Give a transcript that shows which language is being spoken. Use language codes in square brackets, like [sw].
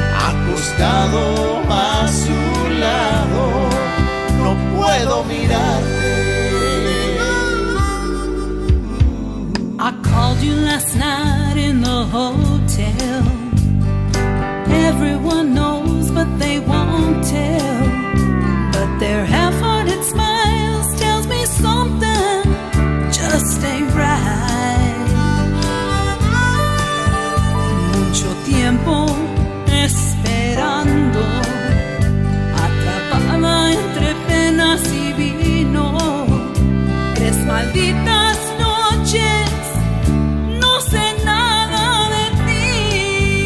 [es] Acostado a su lado, no puedo mirarte. [en] I called you last night in the hotel. Everyone knows, but they won't tell. But their half-hearted smiles tells me something just ain't right. [es] Mucho tiempo esperando, atrapada entre penas y vino. 3 malditas noches, no sé nada de ti.